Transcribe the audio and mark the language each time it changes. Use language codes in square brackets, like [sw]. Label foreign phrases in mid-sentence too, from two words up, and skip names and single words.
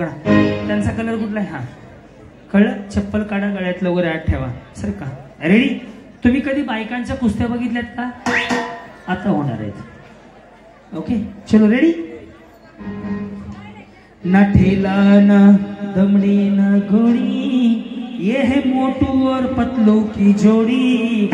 [mr] त्यांचा कलर कुठला आहे. हा कळलं. चप्पल काढा गळ्यातलं वर आत ठेवा. सर का रेडी. तुम्ही कधी बायकांच्या कुस्त्या बघितल्यात का. आता होणार आहेत. ओके चलो रेडी. [hi] ना ठेला ना दमड़ी ना घोड़ी ये है मोटू और पतलू की जोड़ी.